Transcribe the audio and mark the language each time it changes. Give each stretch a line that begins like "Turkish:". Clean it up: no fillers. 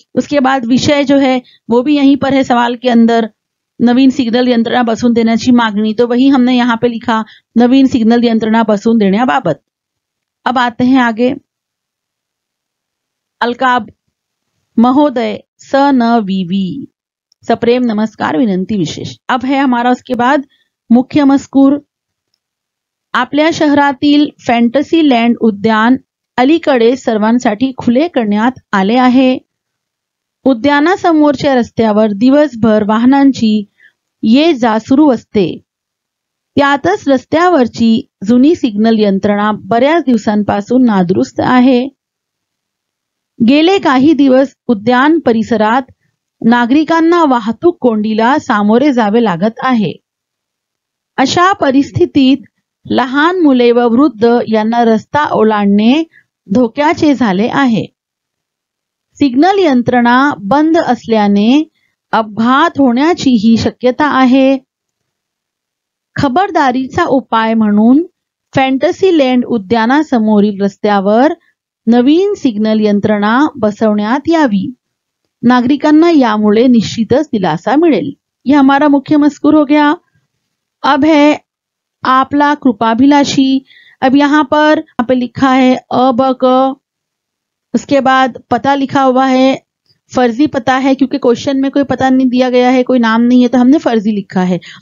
Hindi: उसके बाद विषय जो है वो भी यहीं पर है सवाल के अंदर,
Marathi: नवीन सिग्नल यंत्रणा बसवून देण्याची मागणी,
Hindi: तो वही हमने यहाँ पे लिखा
Marathi: नवीन सिग्नल यंत्रणा बसवून देण्याबाबत।
Hindi: अब आते हैं आगे।
Marathi: अलकाब महोदय स न वीवी, सप्रेम नमस्कार विनंती विशेष।
Hindi: अब है हमारा उसके बाद मुख्य मजकूर।
Marathi: आपल्या शहरातील फॅन्टसीलँड उद्यान अलीकडे सर्वांसाठी खुले करण्यात आले आहे। उद्यानासमोरच्या रस्त्यावर दिवसभर वाहनांची ये जा सुरू असते। त्यातच रस्त्यावरची जुनी सिग्नल यंत्रणा बऱ्याच दिवसांपासून नादुरुस्त आहे। गेले काही दिवस उद्यान परिसरात नागरिकांना वाहतूक कोंडीला सामोरे जावे लागत आहे। अशा परिस्थितीत लहान मुले व वृद्ध यांना रस्ता ओलांडणे धोक्याचे झाले आहे। सिग्नल यंत्रणा बंद असल्याने अपघात होण्याचीही शक्यता आहे। खबरदारीचा उपाय म्हणून फॅन्टसीलँड उद्यानासमोरील रस्त्यावर नवीन सिग्नल यंत्रणा बसवण्यात यावी। नागरिकांना यामुळे निश्चितच दिलासा मिळेल।
Hindi: ये हमारा मुख्य मजकूर हो गया। अब है
Marathi: आपला कृपाभिलाषी।
Hindi: अब यहाँ पे लिखा है अ ब क, उसके बाद पता लिखा हुआ है, फर्जी पता है क्योंकि क्वेश्चन में कोई पता नहीं दिया गया है, कोई नाम नहीं है, तो हमने फर्जी लिखा है।